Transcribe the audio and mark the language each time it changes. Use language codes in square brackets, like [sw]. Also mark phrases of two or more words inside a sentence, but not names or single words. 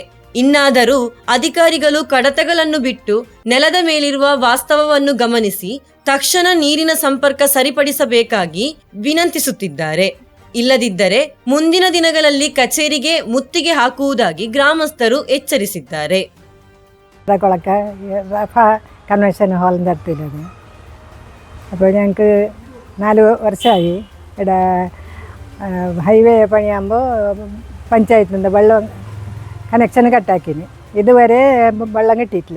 [kn] ಇನ್ನಾದರೂ ಅಧಿಕಾರಿಗಳು ಕಡತಗಳನ್ನು ಬಿಟ್ಟು ನೆಲದ ಮೇಲಿರುವ ವಾಸ್ತವವನ್ನು ಗಮನಿಸಿ ತಕ್ಷಣ ನೀರಿನ ಸಂಪರ್ಕ ಸರಿಪಡಿಸಬೇಕಾಗಿ ವಿನಂತಿಸುತ್ತಿದ್ದಾರೆ. ಇಲ್ಲದಿದ್ದರೆ ಮುಂದಿನ ದಿನಗಳಲ್ಲಿ ಕಚೇರಿಗೆ ಮುತ್ತಿಗೆ ಹಾಕುವುದಾಗಿ ಗ್ರಾಮಸ್ಥರು ಎಚ್ಚರಿಸಿದ್ದಾರೆ. [ml] കൺവെൻഷൻ ഹാളിൻ്റെ അടുത്തുള്ളത്. അപ്പോൾ ഞങ്ങൾക്ക് 4 വർഷമായി ഇവിടെ ഹൈവേ പണിയാകുമ്പോൾ പഞ്ചായത്തിൽ നിന്ന് വെള്ളം കണക്ഷൻ കട്ടാക്കിന്. ഇതുവരെ വെള്ളം കിട്ടിയിട്ടില്ല.